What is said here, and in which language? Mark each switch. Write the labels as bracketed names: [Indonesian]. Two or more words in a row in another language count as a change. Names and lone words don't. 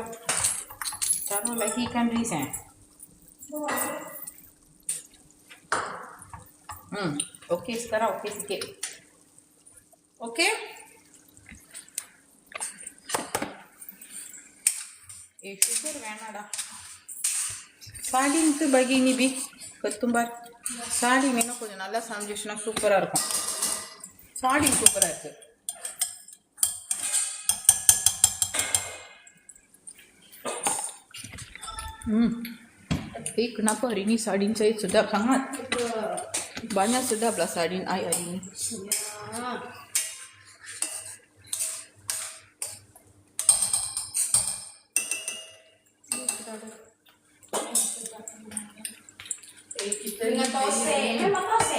[Malay] Taruh lagi ikan bilis Okey, sekarang okey sikit. [Tamil] Okey? Sugar வேணாடா. [Malay] சாடின் bagi ni Bi. Ketumbar. [Tamil] சாடி இன்னும் கொஞ்சம் நல்லா சமைச்சிச்சுனா சூப்பரா இருக்கும். சாடி சூப்பரா இருக்கு. [Malay] Kenapa hari ni sardin saya sedap sangat? Banyak sedap lah sardin I hari ni. Dengan tose. Memang tose.